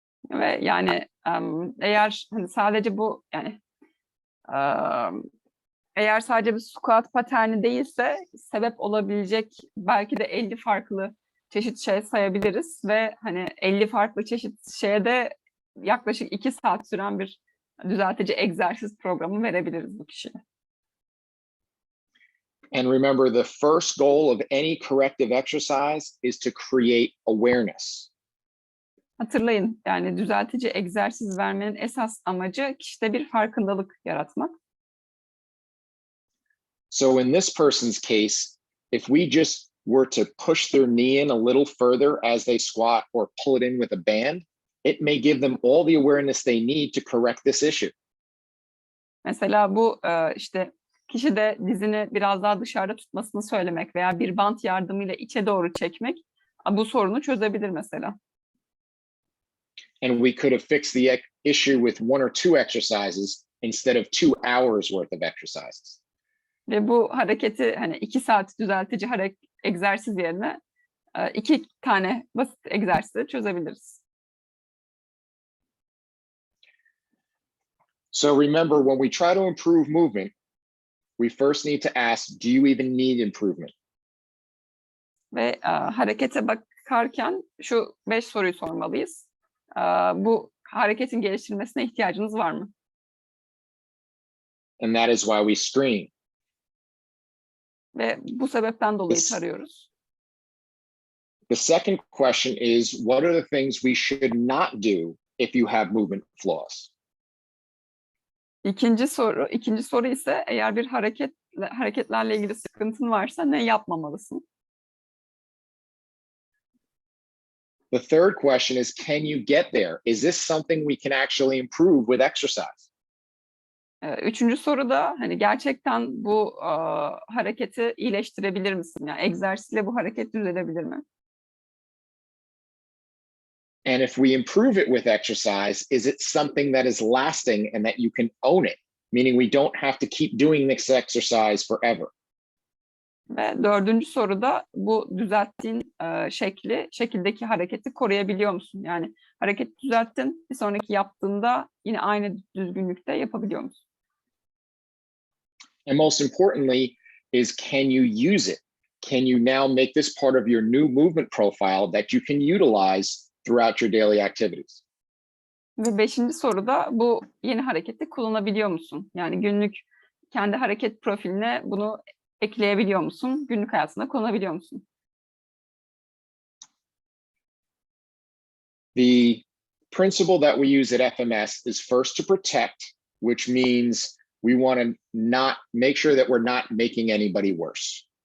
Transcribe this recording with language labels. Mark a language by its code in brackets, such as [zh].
[tr] Ve yani eğer hani sadece bu yani eğer sadece bir squat paterni değilse sebep olabilecek belki de 50 farklı çeşit şey sayabiliriz ve hani 50 farklı çeşit şeye de yaklaşık 2 saat süren bir düzeltici egzersiz programı verebiliriz bu kişiye. [en] And remember, the first goal of any corrective exercise is to create awareness. [tr] Hatırlayın, yani düzeltici egzersiz vermenin esas amacı kişide bir farkındalık yaratmak. [en] So in this person's case, if we just were to push their knee in a little further as they squat or pull it in with a band, it may give them all the awareness they need to correct this issue. [tr] Mesela bu işte kişi de dizini biraz daha dışarıda tutmasını söylemek veya bir bant yardımıyla içe doğru çekmek bu sorunu çözebilir mesela. [en] And we could have fixed the issue with 1 or 2 exercises instead of 2 hours worth of exercises. [tr] Ve bu hareketi hani 2 saat düzeltici egzersiz yerine 2 tane basit egzersizle çözebiliriz. [en] So remember, when we try to improve movement, we first need to ask, do you even need improvement? [tr] Ve harekete bakarken şu 5 soruyu sormalıyız. Bu hareketin geliştirilmesine ihtiyacınız var mı? [en] And that is why we screen. [tr] Ve bu sebepten dolayı tarıyoruz. [en] The second question is, what are the things we should not do if you have movement flaws? [tr] İkinci soru ise eğer bir hareketlerle ilgili sıkıntın varsa ne yapmamalısın? [en] The third question is, can you get there? Is this something we can actually improve with exercise? [tr] Üçüncü soru da hani gerçekten bu hareketi iyileştirebilir misin? Yani egzersizle bu hareket düzelebilir mi? [en] And if we improve it with exercise, is it something that is lasting and that you can own it? Meaning we don't have to keep doing this exercise forever. [tr] Ve dördüncü soruda bu düzelttiğin şekildeki hareketi koruyabiliyor musun? Yani hareketi düzelttin, bir sonraki yaptığında yine aynı düzgünlükte yapabiliyor musun? [en] And most importantly is, can you use it? Can you now make this part of your new movement profile that you can utilize throughout your daily activities? [tr] Ve beşinci soruda bu yeni hareketi kullanabiliyor musun? Yani günlük kendi hareket profiline bunu ekleyebiliyor musun? Günlük hayatında kullanabiliyor musun? [en] The principle that we use at FMS is first to protect, which means we want to not make sure that we're not making anybody worse.